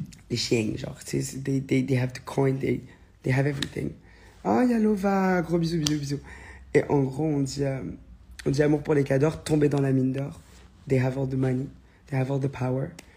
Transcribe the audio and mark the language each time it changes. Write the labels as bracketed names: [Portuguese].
[French] Les chiens, genre, [English] they have the coin, they have everything. [French] Ah, oh, Yalova, gros bisous, bisous, bisous. Et en gros, on dit amour pour les cadors, tomber dans la mine d'or. [English] They have all the money, they have all the power.